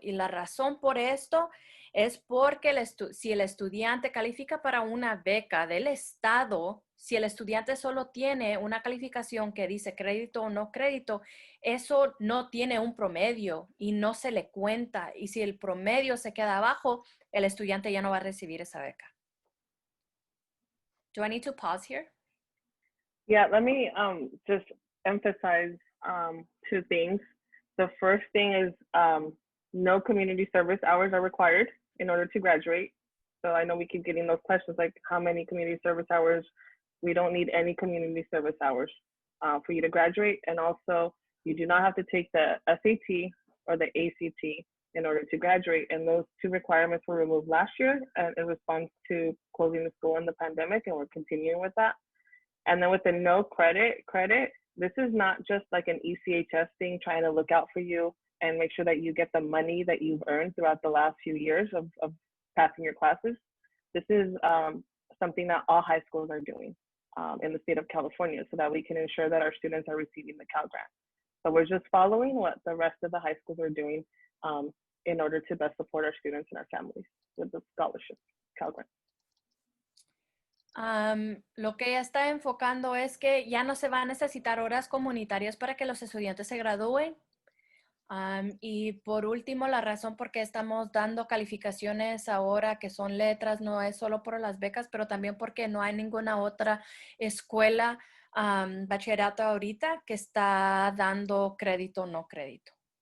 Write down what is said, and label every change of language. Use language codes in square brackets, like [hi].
[es] Y la razón por esto es porque si el estudiante califica para una beca del Estado, si el estudiante solo tiene una calificación que dice crédito o no crédito, eso no tiene un promedio y no se le cuenta. Y si el promedio se queda abajo, el estudiante ya no va a recibir esa beca. [en] Do I need to pause here? Yeah, let me just emphasize 2 things. The first thing is no community service hours are required in order to graduate. So I know we keep getting those questions like how many community service hours. We don't need any community service hours for you to graduate. And also you do not have to take the SAT or the ACT in order to graduate. And those 2 requirements were removed last year in response to closing the school in the pandemic, and we're continuing with that. And then with the no credit, this is not just like an ECHS thing trying to look out for you and make sure that you get the money that you've earned throughout the last few years of passing your classes. This is something that all high schools are doing in the state of California so that we can ensure that our students are receiving the Cal Grant. So we're just following what the rest of the high schools are doing in order to best support our students and our families with the scholarship, Cal Grant. [es] Lo que ella está enfocando es que ya no se va a necesitar horas comunitarias para que los estudiantes se gradúen. Y por último, la razón por qué estamos dando calificaciones ahora que son letras no es solo por las becas, pero también porque no hay ninguna otra escuela bachillerato ahorita que está dando crédito o no crédito.